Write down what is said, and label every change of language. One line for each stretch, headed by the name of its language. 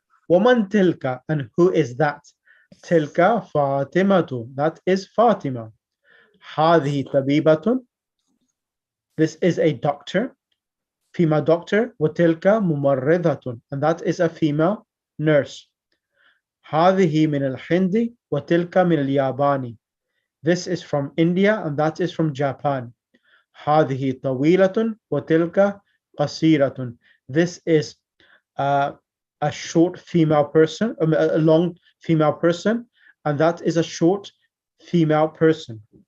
Arabic: ومن تلك,
English: and who is that?
Arabic: تلك فاطمة.
English: That is Fatima.
Arabic: هذه طبيبة.
English: This is a doctor, female doctor.
Arabic: وتلك ممرضة,
English: and that is a female nurse.
Arabic: هذه من الهند وتلك من اليابان.
English: This is from India and that is from Japan.
Arabic: هذه طويلة وتلك قصيرة.
English: This is a short female person, a long female person, and that is a short female person.